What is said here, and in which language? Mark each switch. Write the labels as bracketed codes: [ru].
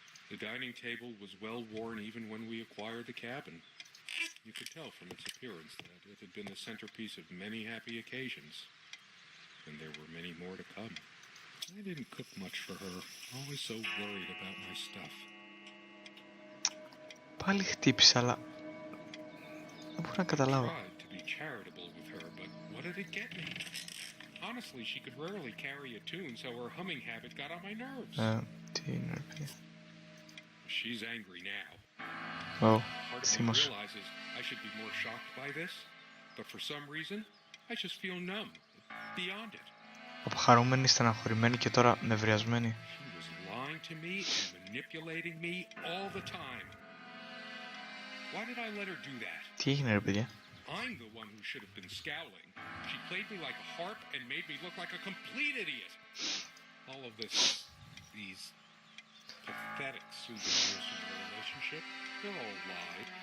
[en] The dining table was well worn even when we acquired the cabin. You could tell from its appearance that it had been the centerpiece of many happy occasions. And there were many more to come. I didn't cook much for her, always so worried about my stuff. [el] Πάλι χτύπησε, αλλά δεν μπορώ να καταλάβω. [en] Tried to be charitable with her, but what did it get me? Honestly, she could rarely carry a tune, so her humming habit got on my nerves. [el] Τι είναι, ρε παιδιά. [en] She's angry now. [el] Ω, [en] Part of me [el] θύμος. [en] realizes I should be more shocked by this, but for some reason, I just feel numb, beyond it. [el] Από χαρούμενη, στεναχωρημένη και τώρα νευριασμένη. [en] She was lying to me and manipulating me all the time. Why did I let her do that? [el] Τι έγινε, ρε παιδιά. [en] I'm the one who should have been scowling. She played me like a harp and made me look like a complete idiot. All of this, these pathetic souvenirs from our relationship, they're all lied.